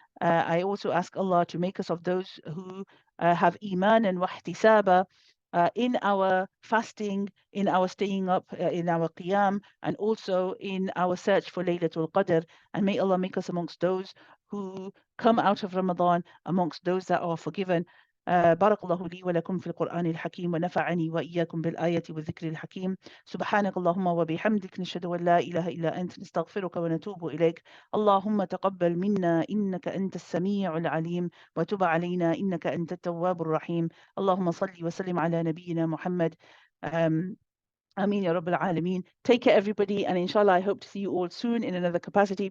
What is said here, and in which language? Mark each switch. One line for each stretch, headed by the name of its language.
English: I also ask Allah to make us of those who have iman and wahtisaba, in our fasting, in our staying up, in our qiyam, and also in our search for Laylatul Qadr. And may Allah make us amongst those who come out of Ramadan, amongst those that are forgiven.
Arabic: بارك الله لي ولكم في القرآن الحكيم ونفعني وإياكم بالآية والذكر الحكيم. سبحانك اللهم وبحمدك نشهد أن لا إله إلا أنت نستغفرك ونتوب إليك. اللهم تقبل منا إنك أنت السميع العليم وتب علينا إنك أنت التواب الرحيم. اللهم صل وسلم على نبينا محمد. Ameen Ya Rabbil Alameen.
English: Take care, everybody, and inshallah, I hope to see you all soon in another capacity.